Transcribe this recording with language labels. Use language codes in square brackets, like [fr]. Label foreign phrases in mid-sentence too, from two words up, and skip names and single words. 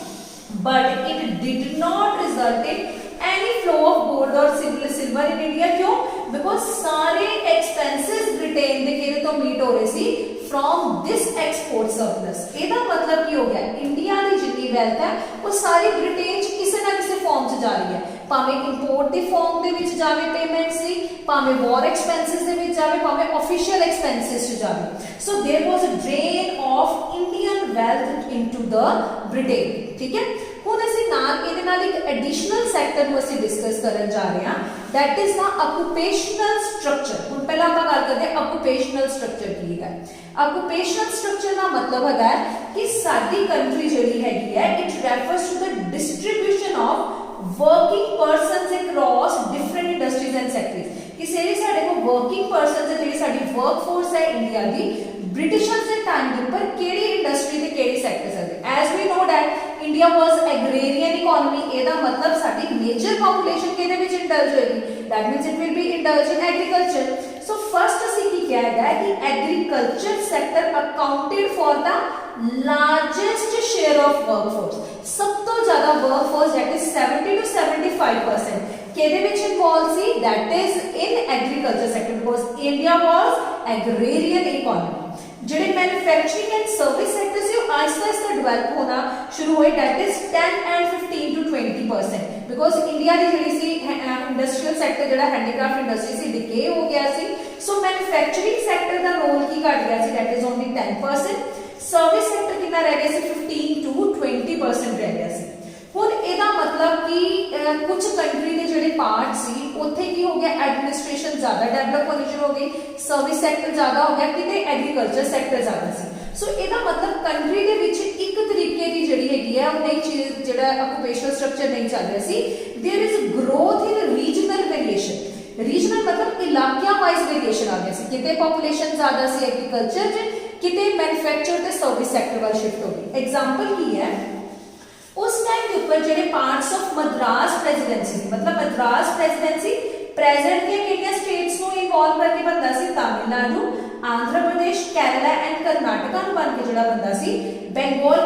[en] But it did not result in any flow of gold or silver in India क्यों because [pa] सारे expenses Britain ਦੇ ਕਿਹਦੇ ਤੋਂ meet ਹੋ ਰਹੇ ਸੀ [en] from this export surplus [pa] ਇਹਦਾ ਮਤਲਬ ਕੀ ਹੋ ਗਿਆ ਇੰਡੀਆ ਦੀ ਜਿੰਨੀ wealth ਹੈ ਉਹ ਸਾਰੀ ਬ੍ਰਿਟੇਨ ਚ ਕਿਸੇ ਨਾ ਕਿਸੇ ਫਾਰਮ ਚ ਜਾ ਰਹੀ ਹੈ ਭਾਵੇਂ ਇੰਪੋਰਟ ਦੀ ਫਾਰਮ ਦੇ ਵਿੱਚ ਜਾਵੇ ਪੇਮੈਂਟ ਸੀ ਭਾਵੇਂ [en] war expenses [pa] ਦੇ ਵਿੱਚ ਜਾਵੇ ਭਾਵੇਂ [en] official expenses [pa] ਚ ਜਾਵੇ [en] so there was a drain of Indian wealth into the Britain [pa] ਠੀਕ ਹੈ ਹੁਣ ਅਸੀਂ ਨਾਲ ਇਹਦੇ ਨਾਲ ਇੱਕ [en] additional sector [pa] ਨੂੰ ਅਸੀਂ ਡਿਸਕਸ ਕਰਨ ਜਾ ਰਹੇ ਹਾਂ, [en] that is the occupational structure। [pa] ਹੁਣ ਪਹਿਲਾਂ ਆਪਾਂ ਗੱਲ ਕਰਦੇ ਹਾਂ [en] occupational structure [pa] ਕੀ ਹੈ। [en] occupational structure [pa] ਦਾ ਮਤਲਬ ਹੈਗਾ ਕਿ ਸਾਡੀ ਕੰਟਰੀ ਜਿਹੜੀ ਹੈਗੀ ਹੈ, [en] it refers to the distribution of working persons across different industries and sectors। [pa] ਕਿਸੇ ਵੀ ਸਾਡੇ ਕੋਲ [en] working persons [pa] ਹੈ, ਜਿਹੜੀ ਸਾਡੀ workforce ਹੈ ਇੰਡੀਆ ਦੀ, ਬ੍ਰਿਟਿਸ਼ਰਸ ਦੇ ਟਾਈਮ ਦੇ ਉੱਪਰ ਕਿਹੜੀ ਇੰਡਸਟਰੀ ਤੇ ਕਿਹੜੇ ਸੈਕਟਰਸ ਹੈ। [en] As we know that India was agrarian economy. [pa] ਇਹਦਾ ਮਤਲਬ ਸਾਡੀ [en] major population [pa] ਕਿਹਦੇ ਵਿੱਚ ਇੰਡਲਜ ਹੋਏਗੀ, [en] that means it will be indulge in agriculture। so first [pa] ਅਸੀਂ ਕੀ ਕਿਹਾ ਹੈ ਕਿ [en] agriculture sector accounted for the largest share of workforce। [pa] ਸਭ ਤੋਂ ਜ਼ਿਆਦਾ workforce [en] that is [pa] 70 to 75% ਕਿਹਦੇ ਵਿੱਚ ਇਨਵੋਲਵ ਸੀ, [en] that is in agriculture sector, because India was agrarian economy। [pa] ਜਿਹੜੇ [en] manufacturing and service sector [pa] ਸੀ ਉਹ ਆਹਿਸਤਾ ਆਹਿਸਤਾ ਡਿਵੈਲਪ ਹੋਣਾ ਸ਼ੁਰੂ ਹੋਏ, [en] that is 10 and 15 to 20%, because [pa] ਇੰਡੀਆ ਦੀ ਜਿਹੜੀ ਸੀ [en] industrial sector [pa] ਜਿਹੜਾ [en] handicraft industry [pa] ਸੀ ਡਿਕੇ ਹੋ ਗਿਆ ਸੀ। ਸੋ [en] manufacturing sector [pa] ਦਾ ਰੋਲ ਕੀ ਘਟ ਗਿਆ ਸੀ, [en] that is only 10%। service sector [pa] ਕਿੰਨਾ ਰਹਿ ਗਿਆ ਸੀ, 15 to 20% ਰਹਿ ਗਿਆ ਸੀ। ਹੁਣ ਇਹਦਾ ਮਤਲਬ ਕਿ ਕੁਝ ਕੰਟਰੀ ਦੇ ਜਿਹੜੇ ਪਾਰਟ ਸੀ ਉੱਥੇ ਕੀ ਹੋ ਗਿਆ, ਐਡਮਿਨਿਸਟ੍ਰੇਸ਼ਨ ਜ਼ਿਆਦਾ ਡਿਵੈਲਪ ਹੋਣੀ ਸ਼ੁਰੂ ਹੋ ਗਈ, [en] service sector [pa] ਜ਼ਿਆਦਾ ਹੋ ਗਿਆ, ਕਿਤੇ [en] agriculture sector [pa] ਜ਼ਿਆਦਾ ਸੀ। ਸੋ ਇਹਦਾ ਮਤਲਬ ਕੰਟਰੀ ਦੇ ਵਿੱਚ ਇੱਕ ਤਰੀਕੇ ਦੀ ਜਿਹੜੀ ਹੈਗੀ ਹੈ ਉਹ ਨਈ ਚੀਜ਼ ਜਿਹੜਾ [en] occupational structure [pa] ਨਹੀਂ ਚੱਲ ਰਿਹਾ ਸੀ। [en] There is growth in regional variation. [pa] ਰੀਜਨਲ ਮਤਲਬ ਇਲਾਕਿਆਂ [en] wise variation [pa] ਆ ਗਿਆ ਸੀ, ਕਿਤੇ ਪਾਪੂਲੇਸ਼ਨ ਜ਼ਿਆਦਾ ਸੀ ਐਗਰੀਕਲਚਰ ਚ, ਕਿਤੇ ਮੈਨੂਫੈਕਚਰ ਤੇ [en] service sector [pa] ਵੱਲ ਸ਼ਿਫਟ ਹੋ ਗਈ। ਐਗਜ਼ਾਂਪਲ ਕੀ ਹੈ, ਉਸ ਟਾਈਮ ਕੇ ਊਪਰ ਜੇਡੇ [en] parts of Madras Presidency, [pa] ਮਤਲਬ ਮਦਰਾਸ ਪ੍ਰੈਜ਼ੀਡੈਂਸੀ ਪ੍ਰੈਜ਼ੈਂਟ ਕੇ ਕਿਤਨੇ ਸਟੇਟਸ ਕੋ ਇਨਵੌਲਵ ਕਰਕੇ ਬਣਤਾ ਸੀ, ਤਾਮਿਲਨਾਡੂ, ਆਂਧਰ ਪ੍ਰਦੇਸ਼, ਕੇਰਲਾ ਐਂਡ ਕਰਨਾਟਕਾ ਨੂੰ ਬਣ ਕੇ ਜੇੜਾ ਬਣਤਾ ਸੀ, ਬੰਗਾਲ।